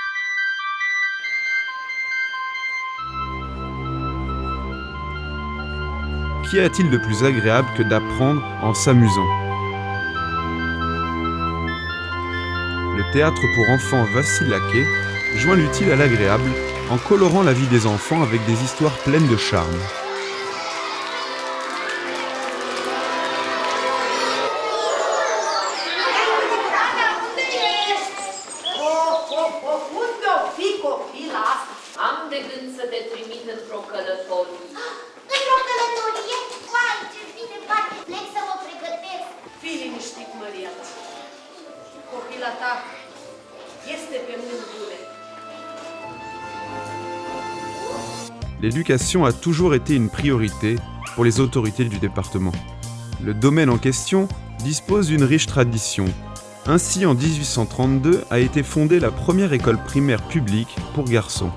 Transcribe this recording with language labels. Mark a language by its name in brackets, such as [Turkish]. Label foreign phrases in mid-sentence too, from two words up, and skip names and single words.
[French] Qu'y a-t-il de plus agréable que d'apprendre en s'amusant ? Le théâtre pour enfants Vassilake joint l'utile à l'agréable en colorant la vie des enfants avec des histoires pleines de charme. [Romanian] Am de gând să te trimit într-o călătorie. Într-o călătorie? Vai, ce bine bate! Plec să mă pregătesc! Fii liniștit, Maria ta. Copila ta este pe mândure. [French] L'éducation a toujours été une priorité pour les autorités du département. Le domaine en question dispose d'une riche tradition. Ainsi, en 1832 a été fondée la première école primaire publique pour garçons.